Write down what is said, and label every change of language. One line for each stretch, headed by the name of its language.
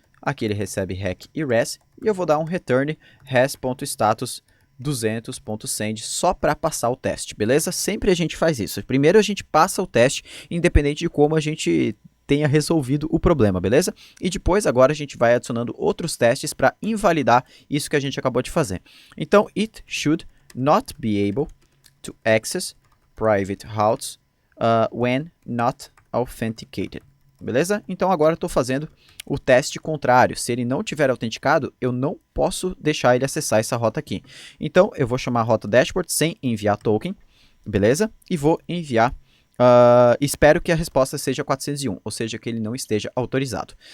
Portuguese: Aqui ele recebe rec e res, e eu vou dar um return res.status 200.send só para passar o teste, beleza? Sempre a gente faz isso. Primeiro a gente passa o teste, independente de como a gente tenha resolvido o problema, beleza? E depois agora a gente vai adicionando outros testes para invalidar isso que a gente acabou de fazer.
English: Então, it should not be able to access private routes when not authenticated.
Portuguese: Beleza? Então agora estou fazendo o teste contrário. Se ele não tiver autenticado, eu não posso deixar ele acessar essa rota aqui. Então eu vou chamar a rota dashboard sem enviar token, beleza? E vou enviar, espero que a resposta seja 401, ou seja, que ele não esteja autorizado.